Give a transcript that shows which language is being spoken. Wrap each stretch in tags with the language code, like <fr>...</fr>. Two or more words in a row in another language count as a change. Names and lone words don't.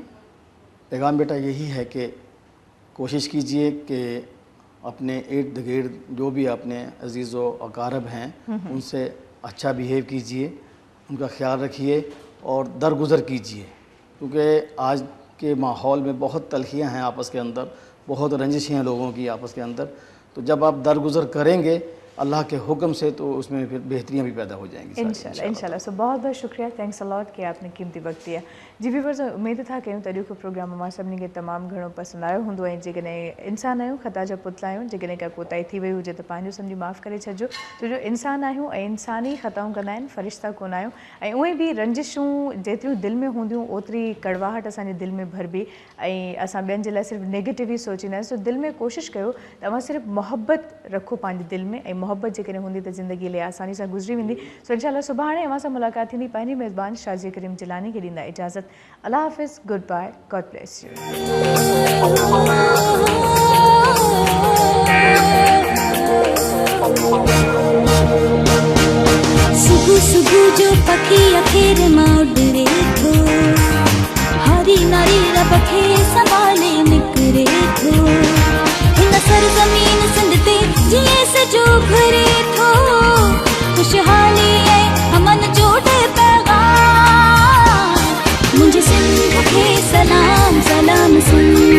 <ur>پیغام بیٹا یہی ہے کہ کوشش کیجیے کہ اپنے اِرد گِرد جو بھی اپنے عزیز و اقارب ہیں اُن سے اچھا بیہیو کیجیے، اُن کا خیال رکھیے اور درگزر کیجیے، کیونکہ آج کے ماحول میں بہت تلخیاں ہیں آپس کے اندر، بہت رنجشیں ہیں لوگوں کی آپس کے اندر. تو جب آپ درگزر کریں گے اللہ کے حکم سے تو اُس میں پھر بہتریاں بھی پیدا ہو جائیں گی इंशाल्लाह। سو بہت بہت شکریہ,</ur> <en>thanks a lot</en> <ur>کہ آپ نے قیمتی وقت دیا.</ur> <sd>जी व्यूवर्स, उम्मीद था कयूं त अॼु प्रोग्राम मां सभिनी खे तमामु घणो पसंदि आयो हूंदो ऐं जेकॾहिं इंसान आहियूं, ख़ता जा पुतला आहियूं, जेकॾहिं का कोताही थी वई हुजे त पंहिंजो सम्झी माफ़ु करे छॾिजो, छो जो इंसान आहियूं ऐं इंसानी ख़ताऊं कंदा आहिनि, फ़रिश्ता कोन आहियूं। ऐं उहे बि रंजिशूं जेतिरियूं दिलि में हूंदियूं ओतिरी कड़वाहट असांजे दिलि में भरबी ऐं असां ॿियनि जे लाइ सिर्फ़ु नेगेटिव ई सोचींदा आहियूं। सो दिलि में कोशिशि कयो त तव्हां सिर्फ़ु मोहबत रखो पंहिंजे दिलि में, ऐं मोहबत जेकॾहिं हूंदी त ज़िंदगी लाइ आसानी सां गुज़री वेंदी। सो इंशाअल्लाह सुभाणे अवां सां मुलाक़ात थींदी। पंहिंजी मेज़बान शाज़ी करीम जिलानी खे ॾींदा इजाज़त। अल्लाह हाफ़िज़,</sd> <en>good bye, God bless you.</en> <sd>सुबह सुबह जो पखी अखेर मां उड़े थो, हरी नारी रब खे संभाले निकिरे थो, हिन सरज़मीन सिंध ते जीअं सजो घुरे थो, खुशहाली ऐं अमन जो पैगाम, मुंहिंजे सिंध खे सलाम सलाम सिंध।</sd>